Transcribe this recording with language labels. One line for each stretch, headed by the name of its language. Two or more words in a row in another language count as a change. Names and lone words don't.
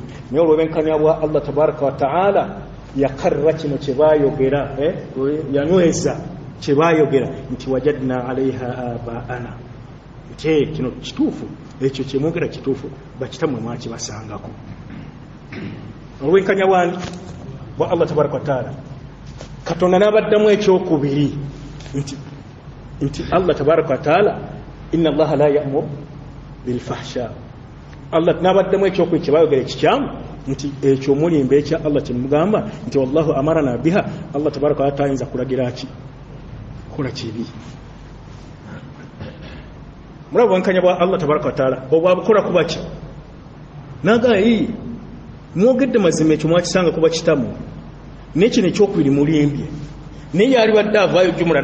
Ganda: Naye olw'obwenkanya bwa
Arabic: الله تبارك وتعالى
Ganda: yakarra kino kyebayogera, yanyweza kyebayogera nti
Arabic: وجدنا عليها آباءنا,
Ganda: nti kino kituufu, ekyo kyemwogera kituufu, bakitamwe mwakibasangako. Olw'obwenkanya bwa
Arabic: الله تبارك وتعالى,
Ganda: Katonda n'abaddamu ekyokubiri nti
Arabic: الله تبارك وتعالى إن الله لا يأمر بالفحشاء.
Ganda: Allah n'abaddamu ekyokubiri kyebayogera ekikyamu nti ekyo mulimba ekya Allah kyemugamba nti
Arabic: والله أمرنا بها. الله تبارك وتعالى
Ganda: ayinza kulagira ki? Kola kibi. Mulaba bwenkanya bwa
Arabic: الله تبارك وتعالى
Ganda: obwabukola kuba ki? Naga mwogedde mazima ekyo mwakisanga kuba kitamu n'ekino ekyokubiri mulimbye naye yali badde avaayo jumula